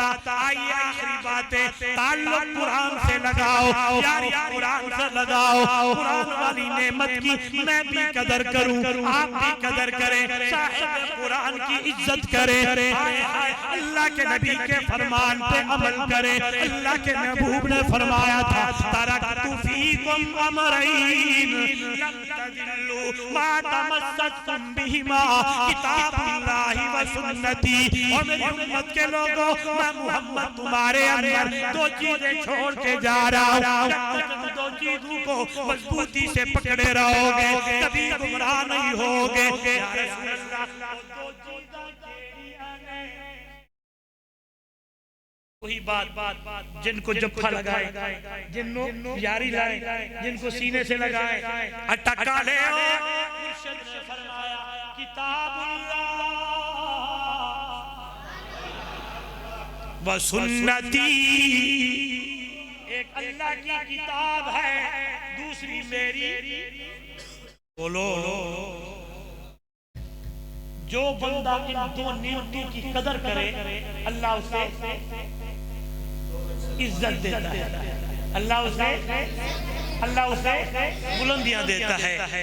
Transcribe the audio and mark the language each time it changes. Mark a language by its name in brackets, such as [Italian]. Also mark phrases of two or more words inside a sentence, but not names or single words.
[Urdu] آئیے آخری باتیں، تعلق قرآن سے لگاؤ، یاری قرآن سے لگاؤ، قرآن والی نعمت کی میں بھی قدر کروں، آپ بھی قدر کریں، صاحب قرآن کی عزت کریں، اللہ کے نبی کے فرمان پہ عمل کریں. اللہ کے محبوب نے فرمایا تھا [Arabic] تركت فيكم أمرين لن تضلوا ما تمسكتم بهما كتاب الله وسنتي. [Urdu] اور میری امت کے لوگوں، میں محمد تمہارے اندر دو چیزیں چھوڑ کے جا رہا ہوں، جب تک دو چیزوں کو مضبوطی سے پکڑے رہو گے کبھی گمراہ نہیں ہو گے. [Arabic] يا رسول الله, [Urdu] وہی بات جن کو جفا لگائے، جن کو یاری لائے، جن کو سینے سے لگائے، اٹکا لے مرشد نے فرمایا [Arabic] كتاب الله وسنتي, [Urdu] ایک اللہ کی کتاب ہے، دوسری میری. بولو، جو بندہ ان دو نعمتوں کی قدر کرے اللہ اسے عزت دیتا ہے، اللہ اسے بلندیاں دیتا ہے.